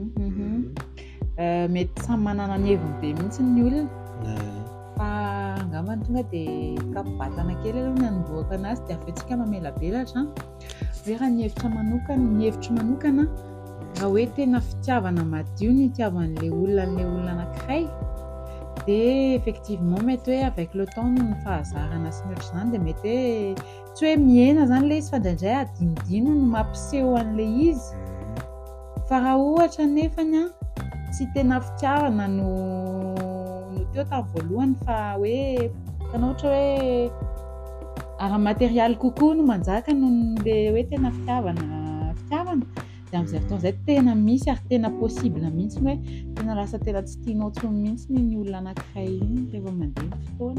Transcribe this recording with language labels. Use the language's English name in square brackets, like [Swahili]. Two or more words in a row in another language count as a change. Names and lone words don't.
[Malagasy] Mety samy manana ny heviny be mihitsy ny olona, fa angamba tonga dia kapobatana kely aloha ny anombohaka anazy dia afentsika mamelabelatra hoe raha ny hevitro manokana raha hoe tena fitiavana madio ny itiavan'ilay olona anankiray dia effectivement mety hoe [French] avec le temps [Malagasy] no ny fahazarana sy ny ohatr'izany dia mety hoe tsy hoe miaina izany ilay izy fa indraindray adinodino no mampiseho an'ilay izy, fa raha ohatra nefany tsy tena fitiavana no teo tamin'ny voalohany fa hoe tanao ohatra hoe ara-materialy kokoa no manjaka noho ilay hoe tena fitiavana dia amin'izay fotoana izay tena misy ary tena possible mihitsy hoe tena lasa tena tsy tianao intsony mihitsy ny olona anankiray iny rehefa mandeha ny fotoana.